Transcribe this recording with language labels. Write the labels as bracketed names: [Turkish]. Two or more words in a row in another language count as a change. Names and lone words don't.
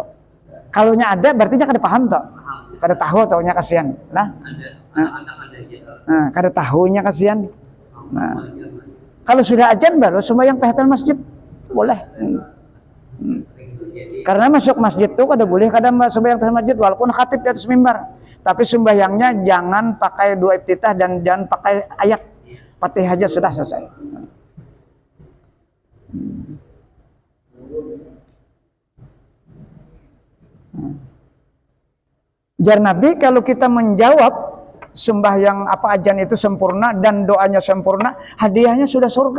[Banjar] Kalau nya ada berarti nya kada paham toh. Kada tahu taunya kasihan. Nah, kada tahunya kasihan. [Indonesian] Nah, kalau sudah azan baru sembahyang [Arabic] تحية المسجد [Indonesian] boleh. Karena masuk masjid tuh kada boleh kada sembahyang [Arabic] تحية المسجد [Indonesian] walaupun khatib di atas mimbar. Tapi sembahyangnya jangan pakai dua iftitah dan jangan pakai ayat. Fatihah aja sudah selesai. Jar Nabi, kalau kita menjawab sembahyang apa azan itu sempurna dan doanya sempurna, hadiahnya sudah surga.